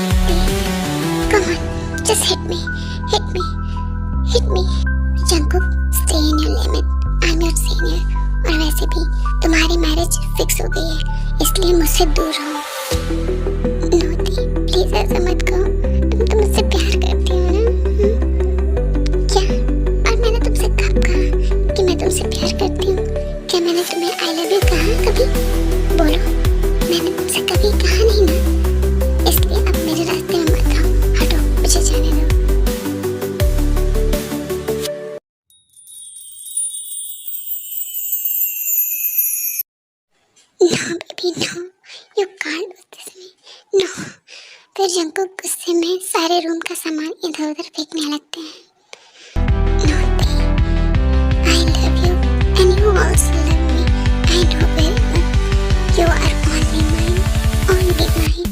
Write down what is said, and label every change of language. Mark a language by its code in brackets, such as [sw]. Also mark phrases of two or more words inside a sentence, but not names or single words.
[en] Come on, just hit me, hit me, hit me. Jungkook, stay in your limit. I'm your senior. [hi] और वैसे भी तुम्हारी [en] marriage fix [hi] हो गई है, इसलिए मुझसे दूर रहो। नोटी, प्लीज ऐसा मत कहो। तुम मुझसे प्यार करती हो ना? क्या? और मैंने तुमसे कब कहा कि मैं तुमसे प्यार करती हूँ? क्या मैंने तुम्हें [en] I love you [hi] कहा कभी? बोलो, मैंने तुमसे कभी कहा नहीं ना? इसलिए अब मेरे रास्ते में मत आओ, हटो, मुझे जाने दो। [en] No baby no, you can't do this me. No. [hi] फिर जंकुक गुस्से में सारे रूम का सामान इधर उधर फेंकने लगते हैं। [en] Naughty, I love you and you also love me. I know very well. You are only mine, only mine.